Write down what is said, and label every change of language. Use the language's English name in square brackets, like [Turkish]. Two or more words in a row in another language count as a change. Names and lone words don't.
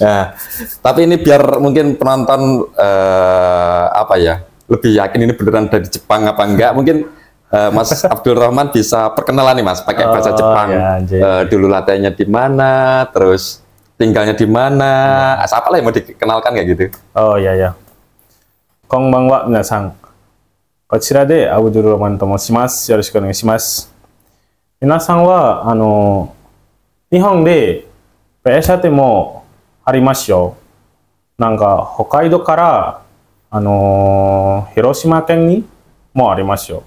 [Indonesian] Nah, tapi ini biar mungkin penonton lebih yakin ini beneran dari Jepang apa enggak, mungkin Mas Abdul Rahman bisa perkenalan nih Mas, pakai bahasa Jepang. Dulu latihannya di mana, terus tinggalnya di mana, apa lah yang mau dikenalkan kayak gitu? Oh iya. [Japanese] こんばんは皆さん. こちらでアブドゥルラマンと申します。よろしくお願いします。皆さんは日本でペシャテもありますよ。なんか北海道から広島県にもありますよ。